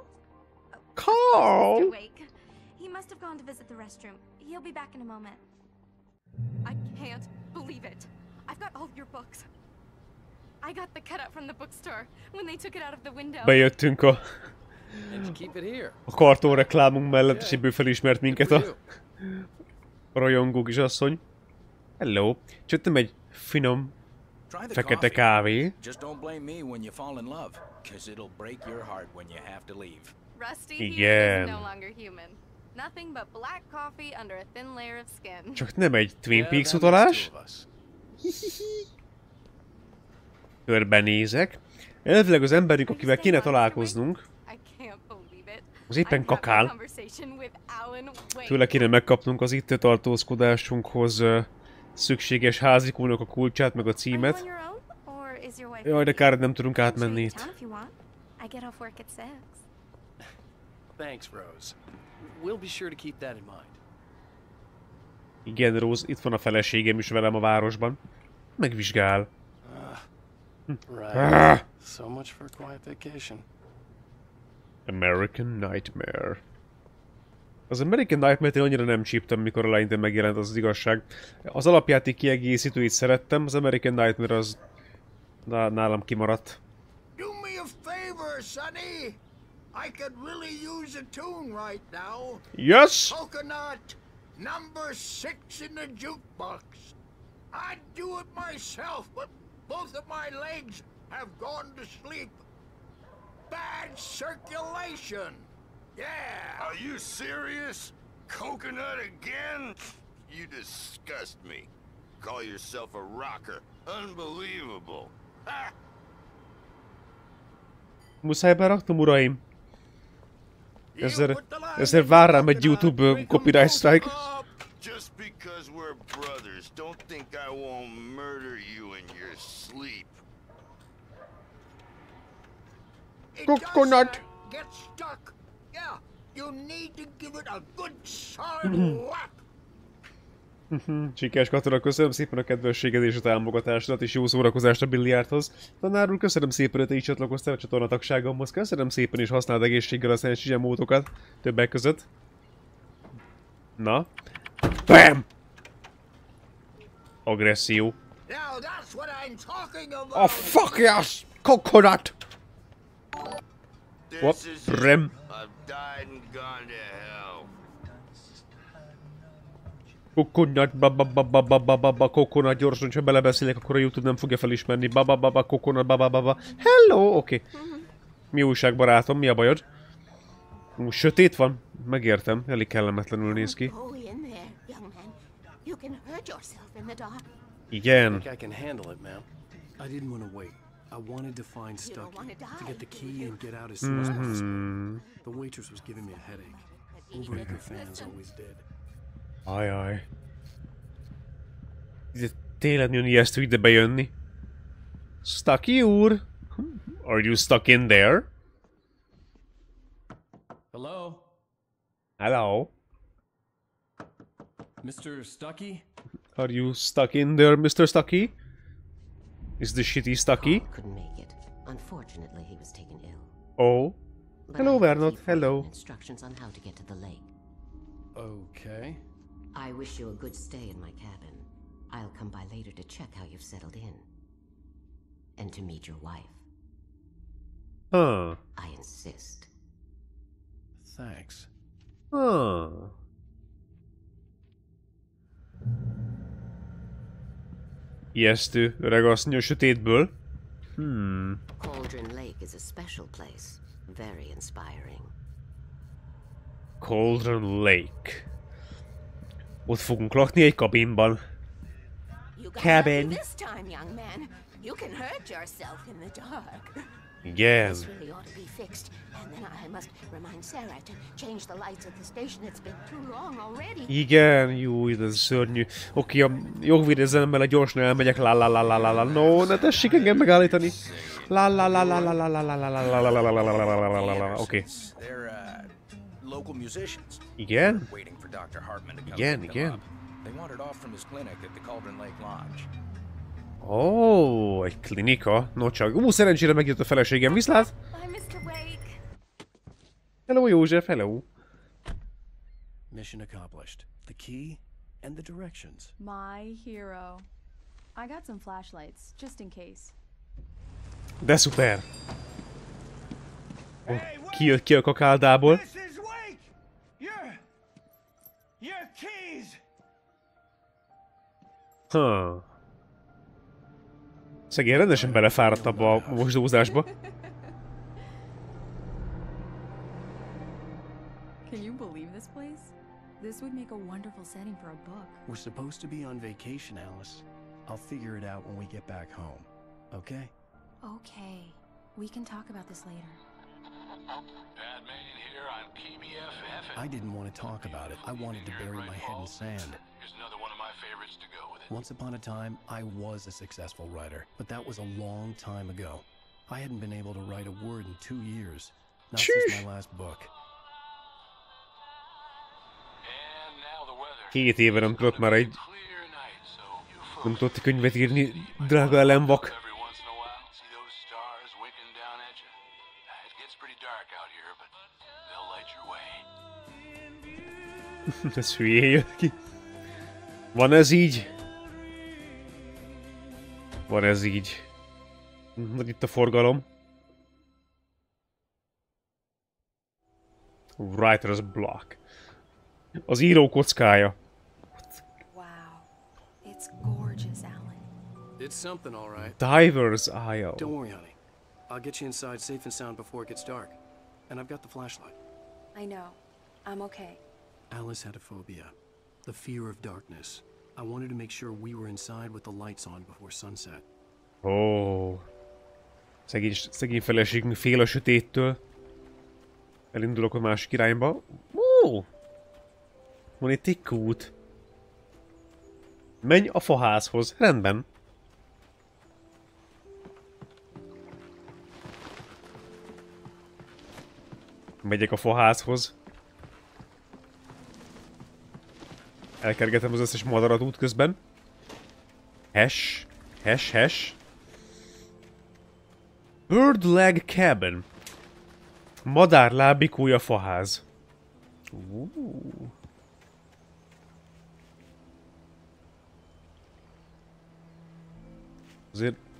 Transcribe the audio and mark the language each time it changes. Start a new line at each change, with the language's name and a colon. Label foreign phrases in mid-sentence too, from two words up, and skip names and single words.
English: Carl! Mr. Wake. He must have gone to visit the restroom. He'll be back in a moment. I can't believe it. I've got all your books. I got the cutout from the bookstore when they took it out of the window.
Hungarian: Bejöttünk a
English: And you keep it here.
Hungarian: karton reklámunk mellett, és ebből felismert minket a rajongó kisasszony.
English: Hello.
Hungarian: Csöttem egy finom fekete kávé.
English: Just don't blame me when you fall in love, cause it'll break your heart when you have to leave. Rusty here
Hungarian: Igen.
English: is no longer human. Nothing but black coffee under a thin layer of skin.
Hungarian: Csak nem egy Twin
English: Yeah, Peaks that
Hungarian: utalás.
English: makes two of us.
Hungarian: Körbenézek. Elvileg az emberünk, akivel kéne találkoznunk,
English: I can't believe it.
Hungarian: az éppen
English: I'm having a
Hungarian: kakál.
English: conversation with Alan Wake.
Hungarian: Tőle kéne megkapnunk az itt tartózkodásunkhoz szükséges házikónak a kulcsát, meg a
English: Are you on
Hungarian: címet.
English: your own, or is your wife
Hungarian: Jaj, de kár, nem tudunk
English: I'll show
Hungarian: átmenni
English: you town
Hungarian: itt.
English: if you want. I get off work at 6. Thanks, Rose. We'll be sure to keep that in mind.
Hungarian: Igen, Rose, itt van a feleségem is velem a városban. Megvizsgál.
English: Right. So much for a quiet vacation. American Nightmare.
Hungarian: Az American Nightmare-t én annyira nem csíptem, mikor eleinte megjelent, az igazság. Az alapjáték kiegészítőit szerettem, az American Nightmare az nálam kimaradt.
English: Do me a favor, Sonny. I could really use a tune right now. Yes! Coconut, number 6 in the jukebox. I'd do it myself, but both of my legs have gone to sleep. Bad circulation. Yeah. Are you serious? Coconut again? You disgust me. Call yourself a rocker. Unbelievable. Ha!
Hungarian: Muszáj beraknom, uraim. Ezzel vár rám egy YouTube
English: copyright strike. Just because we're brothers, don't think I won't murder you in your sleep. It Coconut. does, get stuck. Yeah, you need to give it a good solid whack.
Hungarian: Sikás katona, köszönöm szépen a kedvességed és a támogatásodat, és jó szórakozást a billiárdhoz. Tanár úr, köszönöm szépen, hogy te is csatlakoztál a csatornatagságomhoz. Köszönöm szépen, és használd egészséggel a Senshi módokat többek között. Na. BAM! Agresszió.
English: Now that's what I'm talking about. Oh fuck yes! Coconut! What? This is Rem. I've died and gone to hell. Coconut, coconut,
Hungarian: gyorsan, ha belebeszélek, akkor a YouTube nem fogja felismerni. Coconut, hello, oké. Mi újság, barátom, mi a bajod? Sötét van? Megértem, elég kellemetlenül néz ki.
English: Go in there, young man. You can hurt yourself in the dark.
Hungarian: Igen.
English: I think I can handle it, ma'am. I didn't want to wait. I wanted to find You don't Stuckey, wanna die, to get the do key you? and get out as soon as possible. The waitress was giving me a headache. Overacre fans always did.
Hungarian: Ajaj. Ez tényleg nagyon ijesztő ide bejönni. Stuckey úr?
English: Are you stuck in there? Hello? Hello? Mr. Stuckey? Are you stuck in there, Mr. Stuckey? Is the shitty Stuckey? Carl couldn't make it. Unfortunately, he was taken ill. Oh. But Hello, I have Bernard. received Hello. written instructions on how to get to the lake. Okay. I wish you a good stay in my cabin. I'll come by later to check how you've settled in. And to meet your wife. Huh. I insist. Thanks. Huh.
Hungarian: Ijesztő, öreg asszony a sötétből.
English: Cauldron Lake is a special place. Very inspiring. Cauldron Lake.
Hungarian: Ott fogunk lakni egy kabinban.
English: You got Cabin. lucky this time, young man. You can hurt yourself in the dark.
Hungarian: Igen.
English: This really ought to be fixed, and then I must remind Sarah to change the lights at the station. It's been too long already.
Hungarian: Igen, jó, ez szörnyű. Oké, a jogvédelemmel gyorsan elmegyek. La la la la la la. No, ne tessék engem megállítani. La la la la la la la la la la la la la la la la. Oké.
English: Local musicians.
Hungarian: Igen?
English: Waiting for Dr. Hartman to come
Hungarian: Igen,
English: pick them
Hungarian: igen.
English: up. They wandered off from his clinic at the Cauldron Lake Lodge.
Hungarian: Ó, egy klinika. No csak. Szerencsére megjött a feleségem. Viszlát!
English: Bye, Mr. Wake.
Hungarian: Hello, József, hello.
English: Mission accomplished. The key and the directions. My hero. I got some flashlights, just in case. De szuper. Kijött ki a kakáldából. Szegény rendesen belefáradt abba a mosdózásba. Can you believe this place? This would make a wonderful setting for a book. We're supposed to be on vacation, Alice. I'll figure it out when we get back home. Okay? Okay. We can talk about this later. Bad man here on KBFF. I didn't want to talk about it. I wanted to bury my head in sand. Here's another one of my favorites to go with it. Once upon a time, I was a successful writer, but that was a long time ago. I hadn't been able to write a word in 2 years. Not since my last book.
Hungarian: 2 éve nem tudott már egy... Nem tudott könyvet írni, drága Alan Wake. Ez hülyén jött ki. Van ez így? Van ez így. Itt a forgalom.
English: Writer's block.
Hungarian: Az író kockája.
English: Wow. It's gorgeous, Alan. It's something, all right. Diver's Eye. Don't worry, honey. I'll get you inside safe and sound before it gets dark. And I've got the flashlight. I know. I'm okay. Alice had a phobia. The fear of darkness. I wanted to make sure we were inside with the lights on before sunset. Oh.
Hungarian: Szegény feleségünk fél a sötéttől. Elindulok a másik irányba. Ó! Van itt egy kút. Menj a faházhoz. Rendben. Megyek a faházhoz. Elkergetem az összes madarat útközben. Hash. Hash, hash.
English: Bird leg cabin.
Hungarian: Madár lábikója faház. Azért...